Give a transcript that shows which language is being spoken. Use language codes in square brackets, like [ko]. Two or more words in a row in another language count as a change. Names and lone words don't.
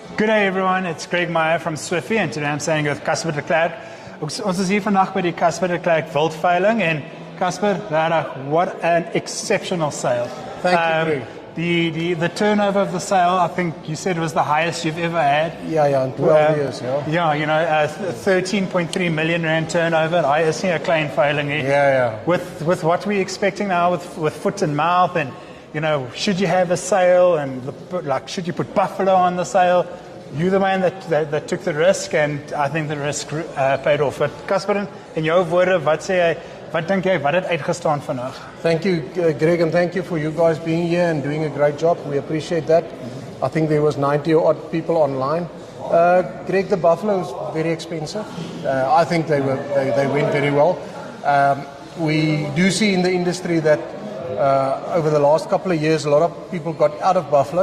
[en] Good day everyone, it's Greg Meyer from Swiffy and today I'm standing with Casper de Klerk. [af] Ons is hier vandag by die Casper de Klerk Wildveiling en Casper, [en] what an exceptional sale. Thank you, Greg. The turnover of the sale, I think you said was the highest you've ever had. Yeah, in 12 years, yeah. Yeah, you know, 13.3 million rand turnover. [af] I is nie 'n klein veiling nie. [en] Yeah. With what we're expecting now with foot and mouth, and you know, should you have a sale and should you put Buffalo on the sale? You're the man that took the risk, and I think the risk paid off. [af] But Casper, in jou woorde, wat sê jy? Wat dink jy? Wat het uitgestaan vandag? [en] Thank you, Greg, and thank you for you guys being here and doing a great job. We appreciate that. I think there was 90 odd people online. Greg, the Buffalo is very expensive. I think they went very well. We do see in the industry that over the last couple of years, a lot of people got out of Buffalo.